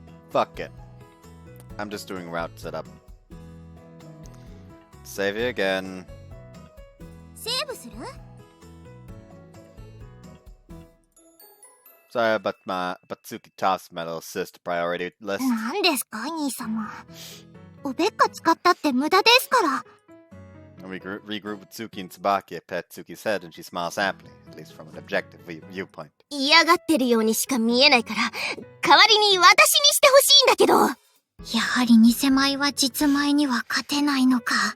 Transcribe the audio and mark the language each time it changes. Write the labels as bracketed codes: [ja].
[en] Fuck it. I'm just doing route setup. Save you again. Sorry about Tsuki tops my little sister priority list. [ja] 何ですか、兄様。おべっか使ったって無駄ですから。 [en] We regroup with Tsuki and Tsubaki. I pet Tsuki's head and she smiles happily, at least from an objective viewpoint. [ja] 嫌がってるようにしか見えないから、代わりに私にしてほしいんだけど。やはり偽米は実米には勝てないのか。